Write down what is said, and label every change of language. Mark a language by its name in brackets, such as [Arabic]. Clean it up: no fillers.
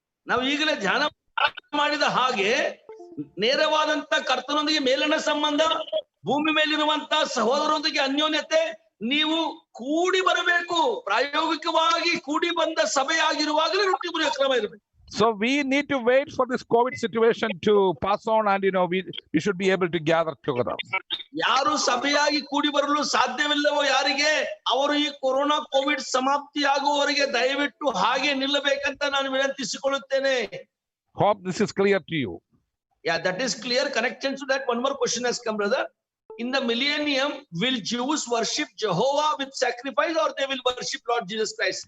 [Kannada] ನಾವು ಈಗಲೇ ಧ್ಯಾನ ಮಾಡಿದ ಹಾಗೆ ನೇರವಾದಂತ ಕರ್ತನೊಂದಿಗೆ ಮೇಲಿನ ಸಂಬಂಧ, ಭೂಮಿ ಮೇಲಿರುವಂತ ಸಹೋದರರೊಂದಿಗೆ ಅನ್ಯೋನ್ಯತೆ, ನೀವು ಕೂಡಿ ಬರಬೇಕು. ಪ್ರಾಯೋಗಿಕವಾಗಿ ಕೂಡಿ ಬಂದ ಸಭೆಯಾಗಿರುವಾಗಲೇ ರೊಟ್ಟಿ ಮುರಿಯುವ ಕ್ರಮ ಇರಬೇಕು. [English] So we need to wait for this COVID situation to pass on, and we should be able to gather together. [Kannada] ಯಾರು ಸಭೆಯಾಗಿ ಕೂಡಿ ಬರಲು ಸಾಧ್ಯವಿಲ್ಲವೋ ಯಾರಿಗೆ, ಅವರು ಈ ಕೊರೋನಾ ಕೋವಿಡ್ ಸಮಾಪ್ತಿ ಆಗುವವರೆಗೆ ದಯವಿಟ್ಟು ಹಾಗೆ ನಿಲ್ಲಬೇಕಂತ ನಾನು ವಿನಂತಿಸಿಕೊಳ್ಳುತ್ತೇನೆ. [English] Hope this is clear to you. Yeah, that is clear. Connection to that, one more question has come, brother. In the millennium, will Jews worship Jehovah with sacrifice, or they will worship Lord Jesus Christ?